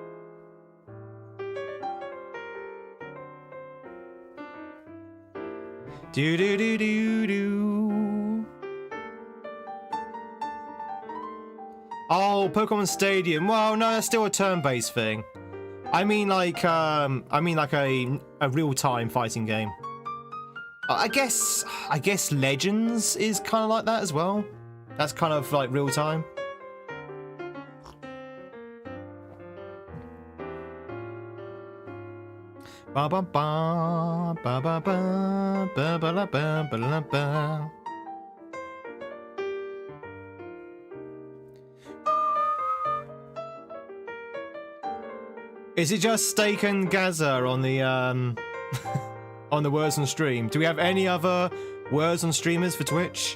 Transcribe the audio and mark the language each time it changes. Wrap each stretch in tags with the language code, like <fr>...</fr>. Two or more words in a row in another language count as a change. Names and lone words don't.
<en>Oh, Pokemon Stadium. Well, no, that's still a turn-based thing. I mean like a real-time fighting game. I guess Legends is kind of like that as well. That's kind of like real-time. Ba ba ba ba ba ba ba ba la ba ba la ba. Is it just Steak and Gaza on the on the words on stream? Do we have any other words on streamers for Twitch?</en>